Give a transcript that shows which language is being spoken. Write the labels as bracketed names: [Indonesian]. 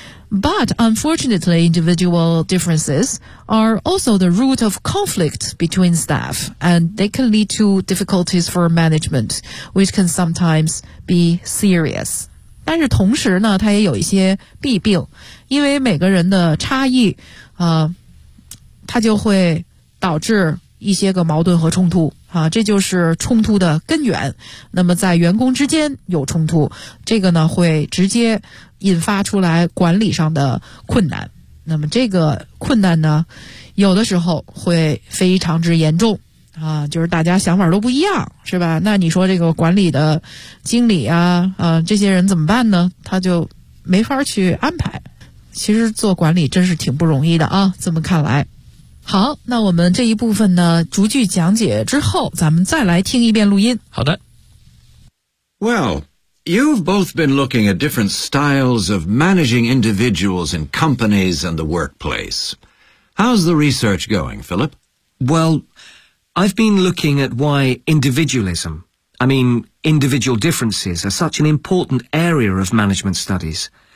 [English] But unfortunately, individual differences are also the root of conflict between staff, and they can lead to difficulties for management, which can sometimes be serious. [Chinese] 但是同时呢，它也有一些弊病，因为每个人的差异，它就会导致一些个矛盾和冲突。这就是冲突的根源。那么在员工之间有冲突，这个呢会直接引发出来管理上的困难。那么这个困难呢有的时候会非常之严重啊，就是大家想法都不一样，是吧？那你说这个管理的经理啊这些人怎么办呢？他就没法去安排。其实做管理真是挺不容易的啊，这么看来。好，那我们这一部分呢，逐句讲解之后，咱们再来听一遍录音。好的。 [English] Well, you've both been looking at different styles of managing individuals in companies and the workplace. How's the research going, Philip? Well, I've been looking at why individualism, I mean, individual differences are such an important area of management studies.